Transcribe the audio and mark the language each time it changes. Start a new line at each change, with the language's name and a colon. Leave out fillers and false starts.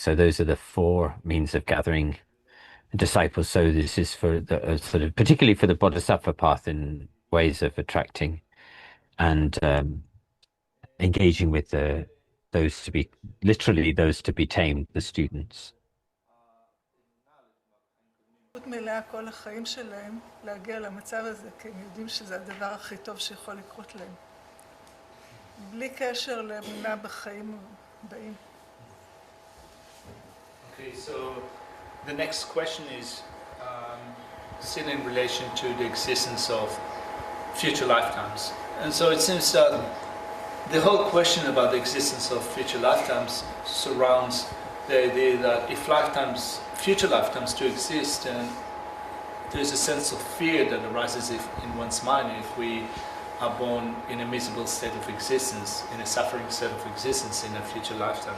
English: So those are the four means of gathering disciples. So this is for the sort of particularly for the bodhisattva path, in ways of attracting and engaging with those to be tamed, the students.
Hebrew: מלאה כל החיים שלהם להגיע למצב הזה, כי הם יודעים שזה הדבר הכי טוב שיכול לקרות להם. בלי קשר לאמונה בחיים הבאים.
English: Okay, so the next question is still in relation to the existence of future lifetimes. And so it seems that the whole question about the existence of future lifetimes surrounds the idea that if future lifetimes do exist, and there's a sense of fear that arises in one's mind if we are born in a miserable state of existence, in a suffering state of existence in a future lifetime.